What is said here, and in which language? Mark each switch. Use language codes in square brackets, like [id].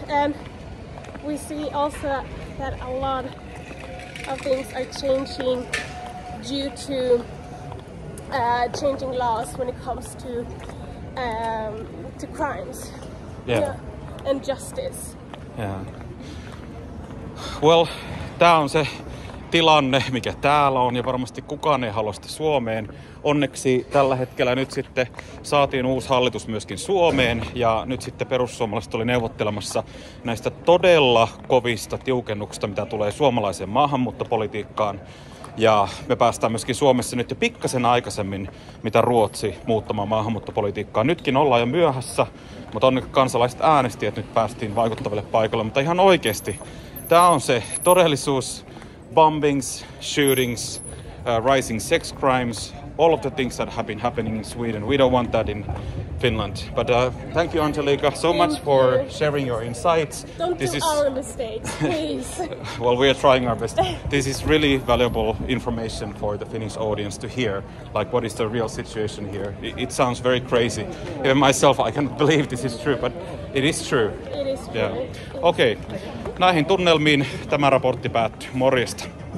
[en] And we see also that a lot of things are changing due to changing laws when it comes to crimes. Yeah. And justice. Yeah. [fi] Well, tää on se tilanne, mikä täällä on, ja varmasti kukaan ei halua sitä Suomeen. Onneksi tällä hetkellä nyt sitten saatiin uusi hallitus myöskin Suomeen, ja nyt sitten perussuomalaiset oli neuvottelemassa näistä todella kovista tiukennuksista, mitä tulee suomalaiseen maahanmuuttopolitiikkaan. Ja me päästään myöskin Suomessa nyt jo pikkasen aikaisemmin, mitä Ruotsi muuttamaan maahanmuuttopolitiikkaa. Nytkin ollaan jo myöhässä, mutta onneksi kansalaiset äänesti, että nyt päästiin vaikuttaville paikoille. Mutta ihan oikeasti, tämä on se todellisuus. [en] Bombings, shootings, rising sex crimes, all of the things that have been happening in Sweden. We don't want that in Finland. But thank you, Angelika, so much for sharing your insights. Don't do our mistakes, please. Well, we are trying our best. This is really valuable information for the Finnish audience to hear. Like, what is the real situation here? It sounds very crazy. Even myself, I can't believe this is true, but it is true. It is true. [fi] Yeah. Okei. Näihin tunnelmiin tämä raportti päättyy. Morjesta.